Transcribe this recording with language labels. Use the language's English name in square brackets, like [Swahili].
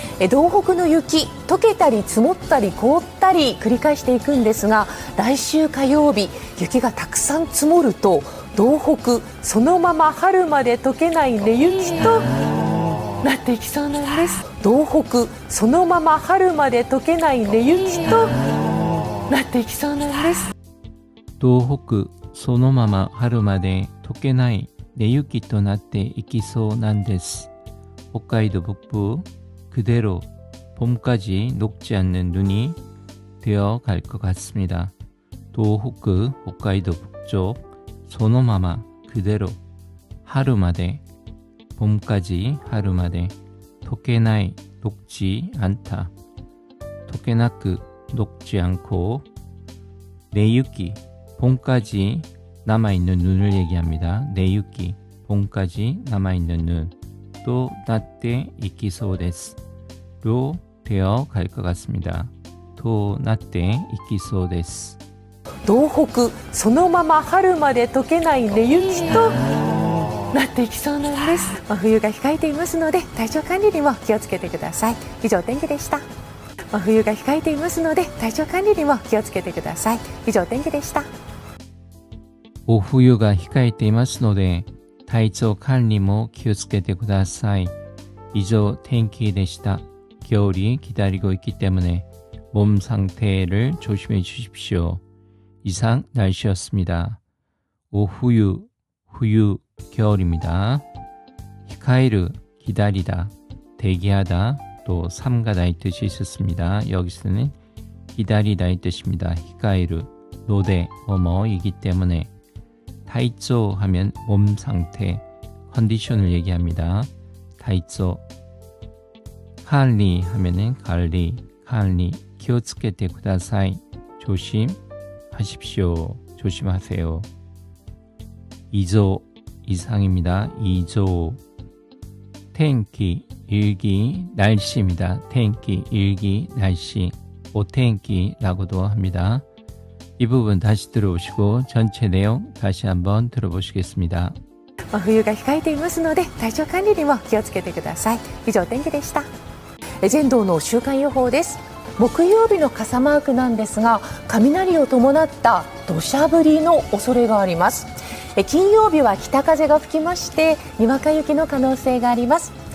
[Japanese] 道北の雪、溶けたり積もったり凍ったり繰り返していくんですが、来週火曜日雪がたくさん積もると道北そのまま春まで溶けない根雪となっていきそうなんです。道北そのまま春まで溶けない根雪となっていきそうなんです。道北そのまま春まで溶けない根雪となっていきそうなんです。 [Korean] 홋카이도 북부 그대로 봄까지 녹지 않는 눈이 되어 갈 것 같습니다. 도호쿠, 홋카이도 북쪽, 소노마마 그대로 하루마데, 봄까지 하루마데, 토케나이 녹지 않다, 토케나크 녹지 않고, 네유키 봄까지 남아있는 눈을 얘기합니다. 네유키 봄까지 남아있는 눈, 또 나tte 이키소 데스 로 되어 갈 것 같습니다. 또 나tte 이키소 데스. [Japanese] 道北そのまま春まで溶けない根雪となっていきそうなんです。真冬が控えていますので体調管理にも気をつけてください。以上天気でした。真冬が控えていますので体調管理にも気をつけてください。以上天気でした。お冬が控えていますので体調管理も気をつけてください。以上天気でした。 [Korean] 겨울이 기다리고 있기 때문에 몸 상태를 조심해 주십시오. 이상 날씨였습니다. 오후유, 후유, 겨울입니다. 히카이르, 기다리다, 대기하다, 또 삼가다의 뜻이 있었습니다. 여기서는 기다리다의 뜻입니다. 히카이르, 노대, 뭐뭐이기 때문에 타이쪼 하면 몸 상태, 컨디션을 얘기합니다. 타이쪼. 관리 하면은 관리, 기어츠케테 쿠다사이. 조심하십시오. 조심하세요. 2조 이상입니다. 2조. 텐키, 일기, 날씨입니다. 텐키, 일기, 날씨. 오텐키라고도 합니다. 이 부분 다시 들어보시고 전체 내용 다시 한번 들어보시겠습니다. [Japanese] 真冬が控えていますので体調管理にも気をつけてください。以上天気でした。全道の週間予報です。木曜日の傘マークなんですが雷を伴った土砂降りの恐れがあります。金曜日は北風が吹きましてにわか雪の可能性があります。